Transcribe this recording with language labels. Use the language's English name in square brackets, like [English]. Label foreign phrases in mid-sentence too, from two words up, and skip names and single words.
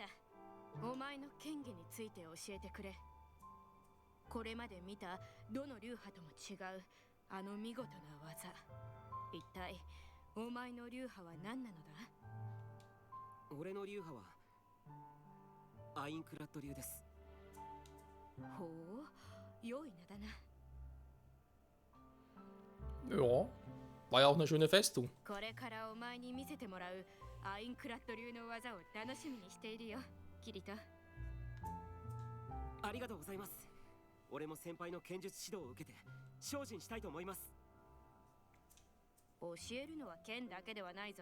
[Japanese] お前の剣技について教えてくれ。これまで見たどの流派とも違うあの見事な技、一体お前の流派は何なのだ？俺の流派はアインクラッド流です。ほう、良い名だな。 [German] Ja, war ja auch eine schöne Festung. [Japanese] これからお前に見せてもらうアインクラッド流の技を楽しみにしているよ、キリト。ありがとうございます。俺も先輩の剣術指導を受けて精進したいと思います。教えるのは剣だけではないぞ。